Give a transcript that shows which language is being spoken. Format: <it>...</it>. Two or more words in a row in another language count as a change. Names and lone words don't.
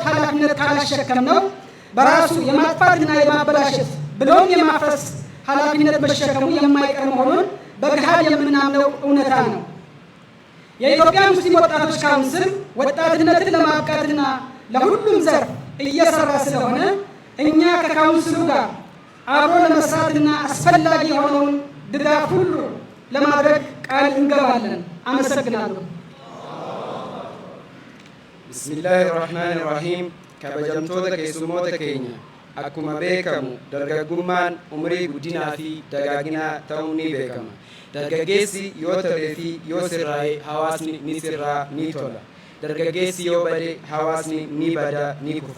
<am>ኃላፊነት ካላሸከም ነው በራሱ የማጥፋትና የማበላሸት ብሎም የማፍረስ ኃላፊነት መሸከሙ የማይቀር መሆኑን በገሃድ የምናምነው እውነታ ነው። የኢትዮጵያ ሙስሊም ወጣቶች ካውንስል ወጣትነትን ለማብቃትና ለሁሉም ዘርፍ እየሰራ ስለሆነ እኛ ከካውንስሉ ጋር አብሮ ለመስራትና አስፈላጊ የሆነውን ድጋፍ ሁሉ ለማድረግ ቃል እንገባለን። አመሰግናለሁ።</am> <ar>بسم الله الرحمن الرحيم</ar> <om>kabajamtoota keessummoota keenya akkuma beekamu dargaggummaan umrii guddinaa fi dagaaginaa ta'uun ni beekama. Dargaggeessi yoo tolee fi yoo sirraa'e hawaasni ni sirraa ni tola. Dargaggeessi yoo bade hawaasni ni bada ni kufa.</om>